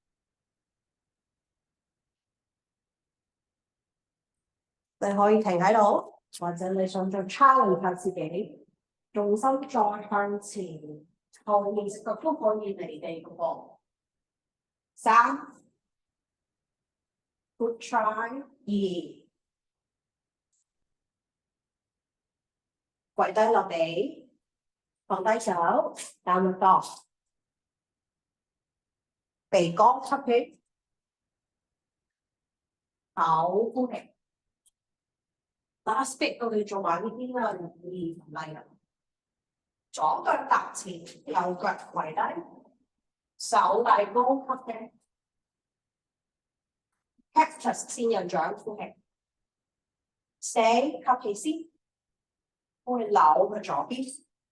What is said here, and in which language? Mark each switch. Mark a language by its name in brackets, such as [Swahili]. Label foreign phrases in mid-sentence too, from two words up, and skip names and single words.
[Cantonese] 你可以停喺度，或者你想再 challenge 下自己，重心再向前，後面隻腳都可以離地嘅噃。3。 [English] Good try。 [Cantonese] 2，跪低落地，放低手 ， [English] downward dog， [Cantonese] 鼻哥吸氣，口呼氣。 [English] Last bit [Cantonese] 我哋做埋呢邊啦，唔係啦。左腳踏前，右腳跪低，手遞高吸氣。Cactus 仙人掌呼氣 ，stay 吸氣先，呼氣扭去左邊